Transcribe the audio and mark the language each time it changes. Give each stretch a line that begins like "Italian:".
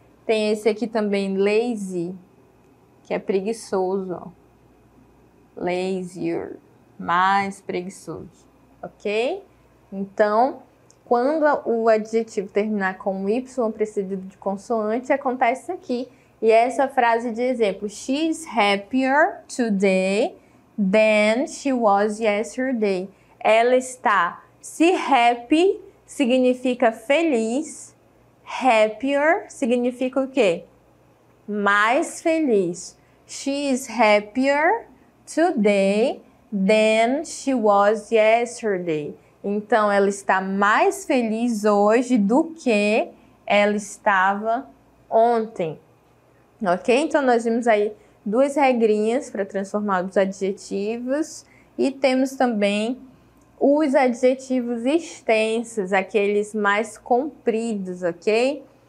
Portuguese: Tem esse aqui também, lazy, que é preguiçoso, ó. Lazier, mais preguiçoso, ok? Então, quando o adjetivo terminar com um Y precedido de consoante, acontece isso aqui. E essa frase de exemplo,
English: she's happier today than she was yesterday.
Portuguese: Ela está, se happy significa feliz, happier significa o quê? Mais feliz.
English: She is happier today than she was yesterday.
Portuguese: Então, ela está mais feliz hoje do que ela estava ontem. Ok? Então, nós vimos aí duas regrinhas para transformar os adjetivos e temos também os adjetivos extensos, aqueles mais compridos, ok?